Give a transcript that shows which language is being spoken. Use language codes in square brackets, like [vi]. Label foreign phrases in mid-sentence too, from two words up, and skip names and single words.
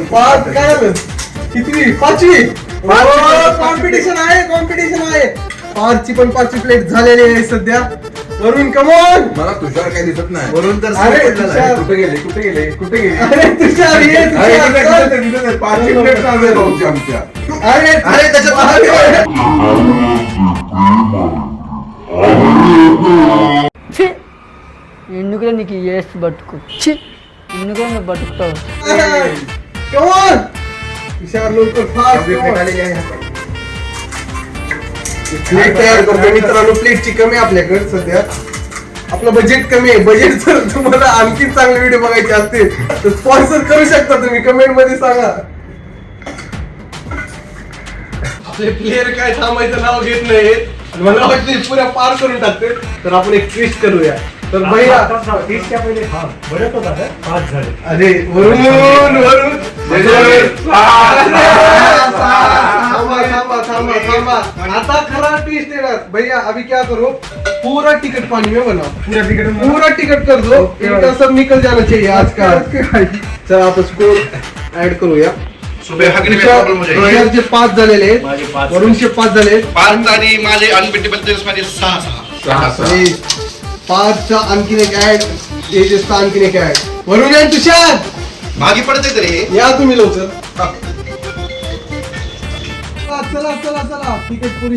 [mr] पाच काय झालं? कितवी? 5वी. कॉम्पिटिशन आहे. पाचची पण 5वी प्लेट झालेली आहे सध्या. वरुण कमॉन. मला तुषार काही दिसत नाही. वरून तर अरे, सगळं पडलेलं आहे. तुषार. कुठे गेले अरे तुषार ये तुषार. पाचवी प्लेट चालू भाऊची आमच्या. अरे अरे त्याच्यात [te] ఎందుకురా నీకు ఏసు బతుకు ఛీ ఎందుకురా నువ్వు బతుకుతావు [mr] कमॉन. तुषार लवकर फास्ट प्लेट आलेली आहे. प्लेट तयार करतो मित्रांनो. प्लेटची कमी आहे आपल्याकडे सध्या. आपलं बजेट कमी आहे. बजेट जर तुम्हाला आणखी चांगले व्हिडिओ बघायचे असतील तर स्पॉन्सर करू शकता तुम्ही. कमेंट मध्ये सांगा. आपले प्लेयर काय थांबायचं नाव घेत नाहीत. मला वाटतं पुऱ्या पार करून टाकते. तर आपण एक ट्विस्ट करूया. तर भैया तीसच्या पहिले बरंच होता का? 5 झाले. अरे वरुण थांबा. आता खरा ट्विस्ट येणार. [hi] भैया अभी क्या करो, पूरा टिकट पानी में बनाओ. पूरा टिकट कर दो. इनका सब निकल जाना चाहिए आज का. [mr] चल आप स्कोर ऐड करूया. [hi] सुबह हगने में प्रॉब्लम हो जाएगी. [mr] तुषारचे 5 झालेले आहेत, माझे 5 वरुणचे 5 झाले आहेत. 5 आणि माझे अनबिटेबल तेजसमध्ये 6. आणि 5चा आणखीन एक ऍड, तेजसचा आणखीन एक ऍड. वरुण आणि तुषार मागे पडते तरी हे. या तुम्ही लवकर. चला चला चला तिकीट पुरी.